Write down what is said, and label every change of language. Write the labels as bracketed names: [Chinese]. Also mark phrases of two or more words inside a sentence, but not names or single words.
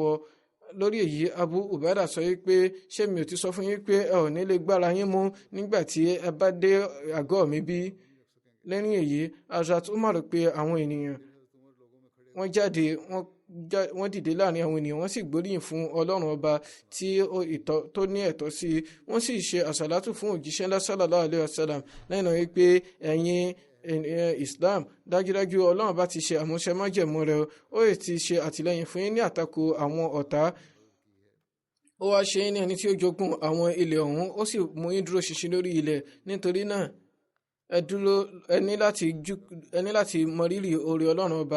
[Yoruba] Lórí èyí Abu Ubaida sọ wípé ṣé mi ò ti sọ fún yín pé ẹ ò ní lè gbára yín mú nígbà tí ẹ bá dé àgọ́ mi bí. Lẹ́yìn èyí Hazrat Umar pé àwọn ènìyàn wọ́n jáde wọ́n dìde láàrin àwọn ènìyàn wọ́n sì gbóríyìn fún Ọlọ́run ọba tó ní ẹ̀tọ́ sí i. Wọ́n sì ṣe àsàlátù fún òjíṣẹ́ ńlá [Arabic] صلى الله عليه وسلم [Yoruba] lẹ́yìn náà wípé ẹ̀yin Islam dájúdájú Ọlọ́run bá ti ṣe àmúṣẹ májẹ̀mú rẹ̀ ó ti ṣe àtìlẹ́yìn fún yín ní àtakò àwọn ọ̀tá. Ó wá ṣe ní ẹni tí ó jogún àwọn ilẹ̀ ọ̀hún ó sì mú yín dúró ṣinṣin lórí ilẹ̀. Nítorí náà ẹ ní láti mọrírì oore Ọlọ́run ọba.